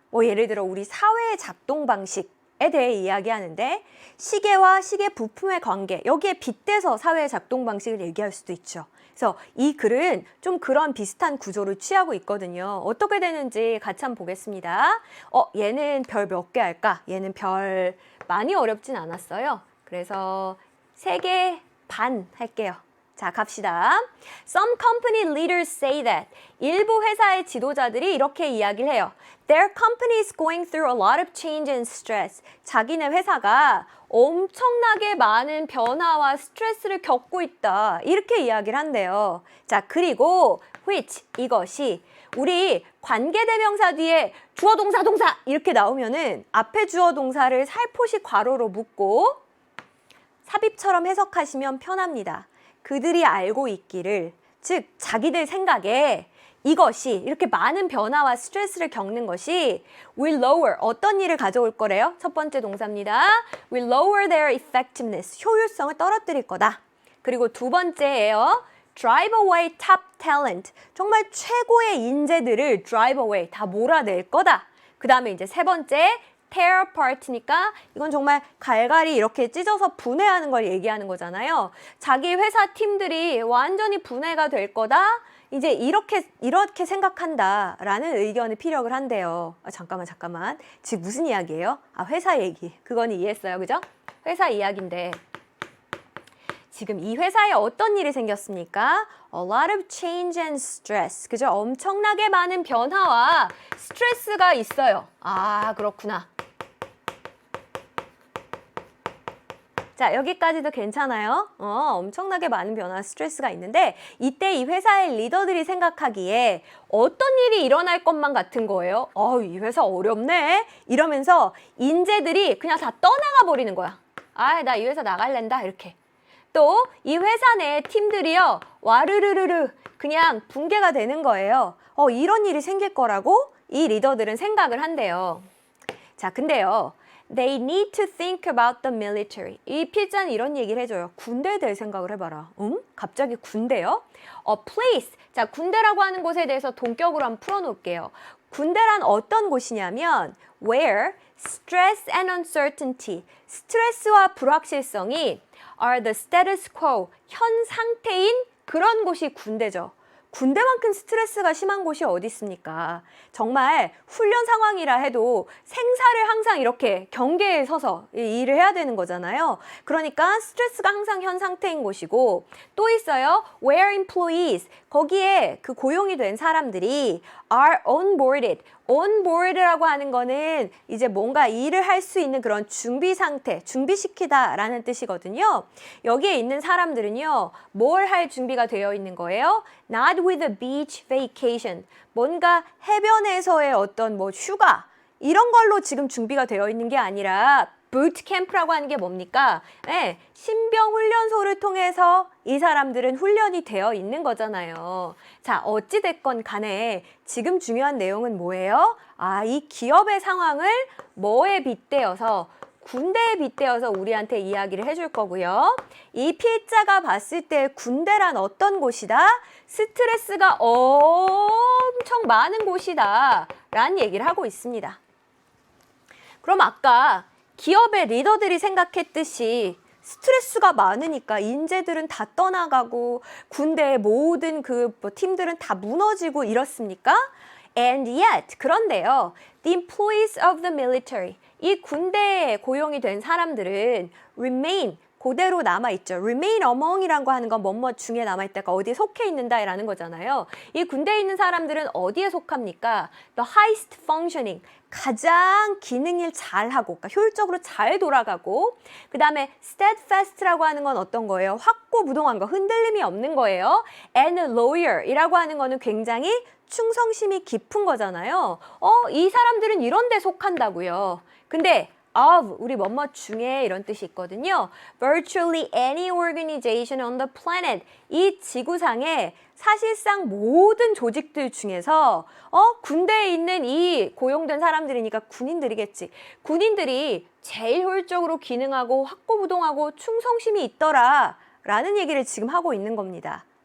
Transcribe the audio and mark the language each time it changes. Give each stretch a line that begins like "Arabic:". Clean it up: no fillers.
Korean: 예를 들어 우리 사회의 작동 방식에 대해 이야기하는데 시계와 시계 부품의 관계 여기에 빗대서 사회의 작동 방식을 얘기할 수도 있죠. 그래서 이 글은 좀 그런 비슷한 구조를 취하고 있거든요. 어떻게 되는지 같이 한번 보겠습니다. 얘는 별 몇 개 할까? 얘는 별 많이 어렵진 않았어요. 그래서 3개 반 할게요. 자, 갑시다.
English: Some company leaders say that.
Korean: 일부 회사의 지도자들이 이렇게 이야기를 해요.
English: Their company is going through a lot of change and stress.
Korean: 자기네 회사가 엄청나게 많은 변화와 스트레스를 겪고 있다. 이렇게 이야기를 한대요. 자, 그리고 which, 이것이 우리 관계대명사 뒤에 주어, 동사, 동사 이렇게 나오면은 앞에 주어, 동사를 살포시 괄호로 묶고 삽입처럼 해석하시면 편합니다. 그들이 알고 있기를, 즉 자기들 생각에 이것이 이렇게 많은 변화와 스트레스를 겪는 것이
English: will lower,
Korean: 어떤 일을 가져올 거래요? 첫 번째 동사입니다.
English: will lower their effectiveness,
Korean: 효율성을 떨어뜨릴 거다. 그리고 두 번째예요.
English: drive away top talent,
Korean: 정말 최고의 인재들을
English: drive away,
Korean: 다 몰아낼 거다. 그 다음에 이제 세 번째
English: tear apart
Korean: 니까 이건 정말 갈갈이 이렇게 찢어서 분해하는 걸 얘기하는 거잖아요. 자기 회사 팀들이 완전히 분해가 될 거다. 이제 이렇게 생각한다라는 의견을 피력을 한대요. 잠깐만. 지금 무슨 이야기예요? 회사 얘기. 그거는 이해했어요. 그죠? 회사 이야기인데 지금 이 회사에 어떤 일이 생겼습니까?
English: A lot of change and stress.
Korean: 그죠? 엄청나게 많은 변화와 스트레스가 있어요. 아, 그렇구나. 자, 여기까지도 괜찮아요. 엄청나게 많은 변화, 스트레스가 있는데 이때 이 회사의 리더들이 생각하기에 어떤 일이 일어날 것만 같은 거예요. 이 회사 어렵네. 이러면서 인재들이 그냥 다 떠나가 버리는 거야. 나 이 회사 나갈랜다. 이렇게. 또 이 회사 내 팀들이요. 와르르르르 그냥 붕괴가 되는 거예요. 이런 일이 생길 거라고 이 리더들은 생각을 한대요. 자, 근데요.
English: They need to think about the military.
Korean: 이 필자는 이런 얘기를 해줘요. 군대에 대해 생각을 해봐라. 갑자기 군대요?
English: A place.
Korean: 자, 군대라고 하는 곳에 대해서 동격으로 한번 풀어놓을게요. 군대란 어떤 곳이냐면
English: where stress and uncertainty,
Korean: 스트레스와 불확실성이
English: are the status quo,
Korean: 현 상태인 그런 곳이 군대죠. 군대만큼 스트레스가 심한 곳이 어디 있습니까? 정말 훈련 상황이라 해도 생사를 항상 이렇게 경계에 서서 일을 해야 되는 거잖아요. 그러니까 스트레스가 항상 현 상태인 곳이고 또 있어요.
English: Where employees,
Korean: 거기에 그 고용이 된 사람들이
English: are onboarded.
Korean: onboard라고 하는 거는 이제 뭔가 일을 할 수 있는 그런 준비 상태, 준비시키다라는 뜻이거든요. 여기에 있는 사람들은요. 뭘 할 준비가 되어 있는 거예요?
English: Not with a beach vacation.
Korean: 뭔가 해변에서의 어떤 휴가 이런 걸로 지금 준비가 되어 있는 게 아니라 부트 캠프라고 하는 게 뭡니까? 신병 훈련소를 통해서 이 사람들은 훈련이 되어 있는 거잖아요. 자, 어찌됐건 간에 지금 중요한 내용은 뭐예요? 이 기업의 상황을 뭐에 빗대어서 군대에 빗대어서 우리한테 이야기를 해줄 거고요. 이 필자가 봤을 때 군대란 어떤 곳이다? 스트레스가 엄청 많은 곳이다 라는 얘기를 하고 있습니다. 그럼 아까 기업의 리더들이 생각했듯이 스트레스가 많으니까 인재들은 다 떠나가고 군대의 모든 팀들은 다 무너지고 이렇습니까?
English: And yet,
Korean: 그런데요.
English: The employees of the military,
Korean: 이 군대에 고용이 된 사람들은 remain, 그대로 남아있죠. remain among이라고 하는 건 뭐뭐 중에 남아있다가 어디에 속해 있는다라는 거잖아요. 이 군대에 있는 사람들은 어디에 속합니까?
English: The highest functioning,
Korean: 가장 기능을 잘하고, 그러니까 효율적으로 잘 돌아가고, 그 다음에 steadfast라고 하는 건 어떤 거예요? 확고부동한 거, 흔들림이 없는 거예요.
English: And loyal
Korean: 이라고 하는 거는 굉장히 충성심이 깊은 거잖아요. 이 사람들은 이런 데 속한다고요. 근데 of, 우리 뭐뭐 중에 이런 뜻이 있거든요.
English: Virtually any organization on the planet.
Korean: 이 지구상에 사실상 모든 조직들 중에서 군대에 있는 이 고용된 사람들이니까 군인들이겠지. 군인들이 제일 효율적으로 기능하고 확고부동하고 충성심이 있더라 라는 얘기를 지금 하고 있는 겁니다.